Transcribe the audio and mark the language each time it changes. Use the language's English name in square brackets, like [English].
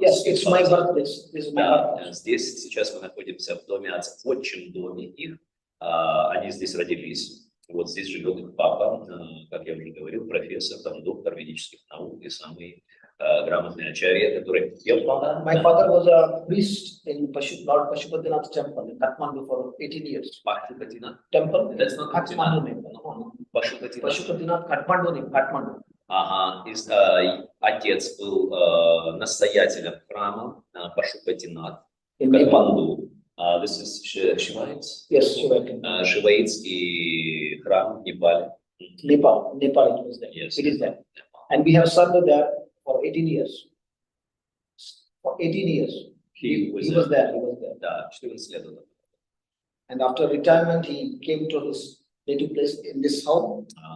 [English] Yes, it's my birthplace. This is my birthplace. [Russian] Здесь сейчас мы находимся в доме отцов, в отчим доме их. Они здесь родились. Вот здесь живет их папа, как я уже говорил, профессор, там, доктор ведических наук и самый грамотный Ачарья, который... [English] My father was a priest in Lord Pashupatinath temple in Kathmandu for 18 years. Pashupatinath? Temple? That's not Kathmandu name. Pashupatinath, Kathmandu name, Kathmandu. [Russian] Ага, отец был настоятелем храма Пашупатинат в Катманду. [English] This is Шиваиз? Yes, Shivaiz. [Russian] Шиваизский храм в Непале. [English] Nepal it was there. Yes. It is there. And we have served there for 18 years. For 18 years. He was there. [Russian] Да, 14 лет он. [English] And after retirement, he came to his native place in this home.